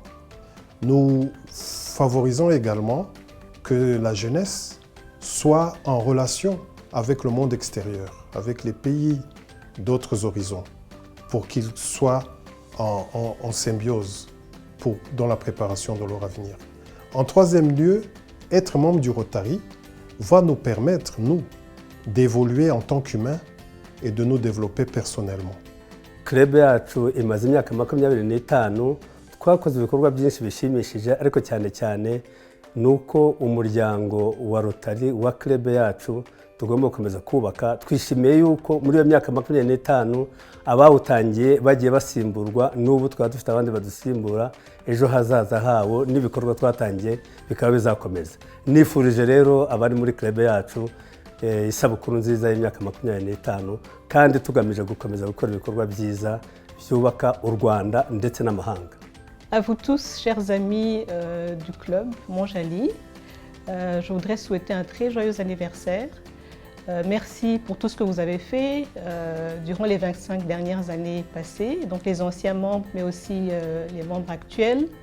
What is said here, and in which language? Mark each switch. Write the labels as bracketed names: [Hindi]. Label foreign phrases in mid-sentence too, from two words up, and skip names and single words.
[French] Nous favorisons également que la jeunesse soit en relation avec le monde extérieur, avec les pays d'autres horizons, pour qu'ils soient en symbiose dans la préparation de leur avenir. En troisième lieu, être membre du Rotary va nous permettre, nous, d'évoluer en tant qu'humains et de nous développer personnellement. [Kinyarwanda] Club yacu imaze imyaka 25 twakoze ibikorwa byinshi bishimishije ariko cyane nuko umuryango wa Rotary wa club yacu tugomba gukomeza kubaka. Twishimiye yuko muri iyo myaka 25 abawutangiye bagiye basimburwa n'ubu twaba dufite abandi badusimbura ejo hazaza hawo n'ibikorwa twatangiye bikaba bizakomeza. Nifurije rero abari muri club yacu isabukuru nziza y'imyaka 25 kandi tugamije gukomeza gukora ibikorwa byiza byubaka u Rwanda ndetse n'amahanga. [French] À vous tous, chers amis du club Montjali, je voudrais souhaiter un très joyeux anniversaire. Merci pour tout ce que vous avez fait durant les 25 dernières années passées, donc les anciens membres mais aussi les membres actuels.